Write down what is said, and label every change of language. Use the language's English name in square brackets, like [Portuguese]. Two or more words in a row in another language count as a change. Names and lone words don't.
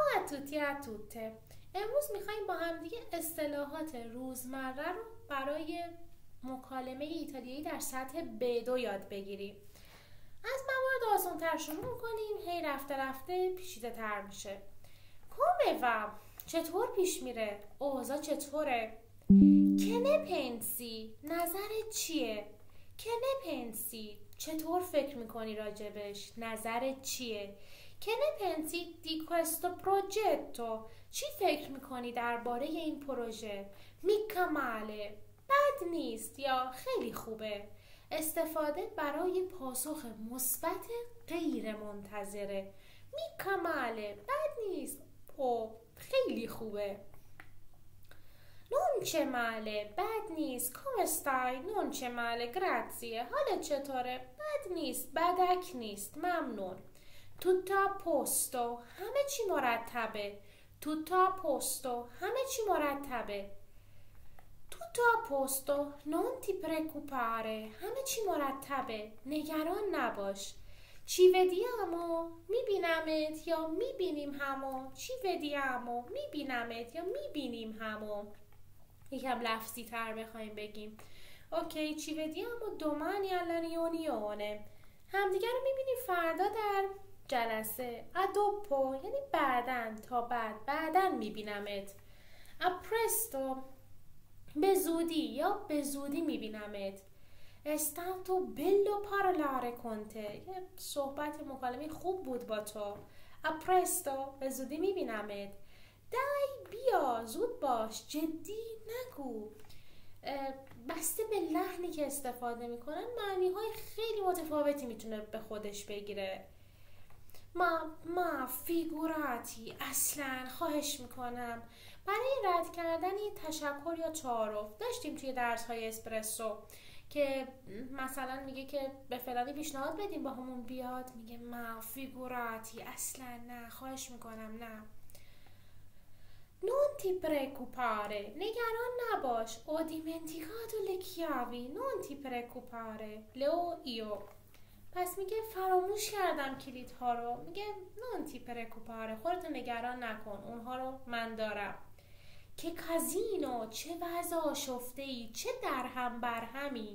[Italian] tutti e a tutte. [Persian] امروز میخواییم با هم دیگه اصطلاحات روزمره رو برای مکالمه ایتالیایی در سطح B2 یاد بگیریم. از موارد آسان‌تر شروع کنیم، هی رفته رفته پیچیده تر میشه. [Italian] come va؟ [Persian] چطور پیش میره؟ اوضاع چطوره؟ [Italian] che ne pensi؟ [Persian] نظرت چیه؟ [Italian] che ne pensi؟ [Persian] چطور فکر میکنی راجبش؟ نظرت چیه؟ [Italian] che ne pensi di questo progetto؟ [Persian] چی فکر میکنی درباره این پروژه؟ [Italian] mica male؟ [Persian] بد نیست یا خیلی خوبه. استفاده برای پاسخ مثبت غیر منتظره. [Italian] mica male؟ [Persian] بد نیست. او خیلی خوبه. [Italian] non c'è male؟ [Persian] بد نیست. [Italian] come stai؟ non c'è male grazie. [Persian] حالت چطوره؟ بد نیست. بدک نیست. ممنون. [Italian] tutto a posto؟ [Persian] همه چی مرتبه. [Italian] tutto a posto؟ [Persian] همه چی مرتبه. [Italian] tutto a posto non ti preoccupare؟ [Persian] همه چی مرتبه. نگران نباش. [Italian] ci vediamo؟ [Persian] میبینمت یا میبینیم همو. [Italian] ci vediamo؟ [Persian] میبینمت یا میبینیم همو. یکم لفظی تر بخوایم بگیم. اوکی، [Italian] ci vediamo domani alla riunione؟ [Persian] همدیگه رو میبینیم فردا در جلسه. [Italian] a dopo [Persian] یعنی بعدن، تا بعدن میبینمت. [Italian] a presto [Persian] به زودی یا به زودی میبینمت. [Italian] è stato bello parlare con te؟ [Persian] یه صحبت مکالمه خوب بود با تو. [Italian] a presto [Persian] به زودی میبینمت. dai بیا زود باش، جدی نگو. بسته به لحنی که استفاده میکنن معنی های خیلی متفاوتی میتونه به خودش بگیره. [Italian] ma figurati, [Persian] اصلا خواهش میکنم. برای رد کردن تشکر یا تعارف داشتیم توی درس های اسپرسو که مثلا میگه که به فلانی پیشنهاد بدیم با همون بیاد، میگه [Italian] ma figurati, [Persian] اصلا نه، خواهش میکنم نه. [Italian] non ti preoccupare؟ [Persian] نگران نباش. [Italian] ho dimenticato le chiavi non ti preoccupare leo io؟ [Persian] پس میگه فراموش کردم کلیدها رو. میگه [Italian] non ti preoccupare، [Persian] خودت نگران نکن، اونها رو من دارم. [Italian] che casino, [Persian] چه وضع آشفته‌ای، چه درهم برهمی.